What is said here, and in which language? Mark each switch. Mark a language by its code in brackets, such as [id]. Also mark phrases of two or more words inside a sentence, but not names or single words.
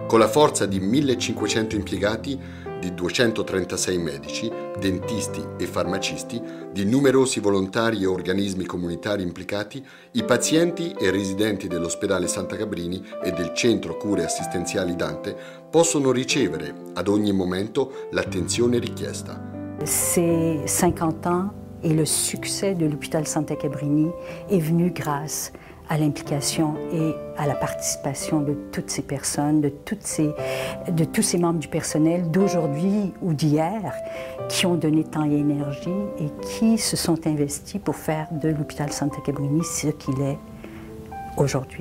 [it] Con la forza di 1500 impiegati, di 236 medici, dentisti e farmacisti, di numerosi volontari e organismi comunitari implicati, i pazienti e residenti dell'ospedale Santa Cabrini e del Centro Cure Assistenziali Dante possono ricevere ad ogni momento l'attenzione richiesta. [fr] Ces 50 ans et le succès de l'hôpital Santa Cabrini est venu grâce à l'implication et à la participation de toutes ces personnes, de tous ces membres du personnel d'aujourd'hui ou d'hier qui ont donné temps et énergie et qui se sont investis pour faire de l'hôpital Santa Cabrini ce qu'il est aujourd'hui.